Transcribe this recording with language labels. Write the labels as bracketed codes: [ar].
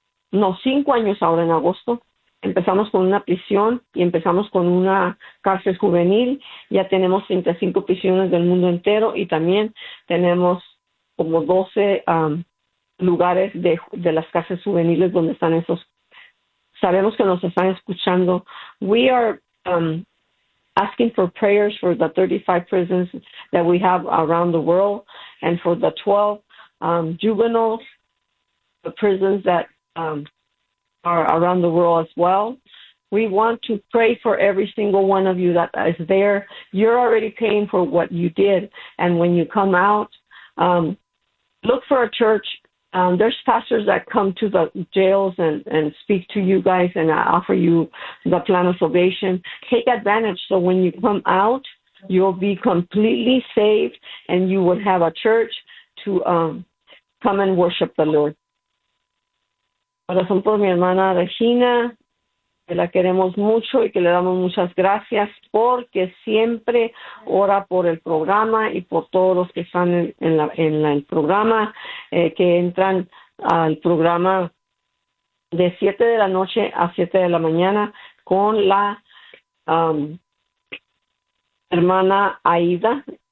[es] No, 5 años ahora en agosto. Empezamos con una prisión y empezamos con una cárcel juvenil. Ya tenemos 35 prisiones del mundo entero y también tenemos como 12 lugares de las cárceles juveniles donde están esos. Sabemos que nos están escuchando. [en] We are asking for prayers for the 35 prisons that we have around the world and for the 12 juveniles, the prisons that are around the world as well. We want to pray for every single one of you that is there. You're already paying for what you did. And when you come out, look for a church. There's pastors that come to the jails and speak to you guys and offer you the plan of salvation. Take advantage so when you come out, you'll be completely saved and you would have a church come and worship the Lord. [es] Oración por mi hermana Regina, que la queremos mucho y que le damos muchas gracias porque siempre ora por el programa y por todos los que están en el programa, que entran al programa de 7 de la noche a 7 de la mañana con la hermana Aida.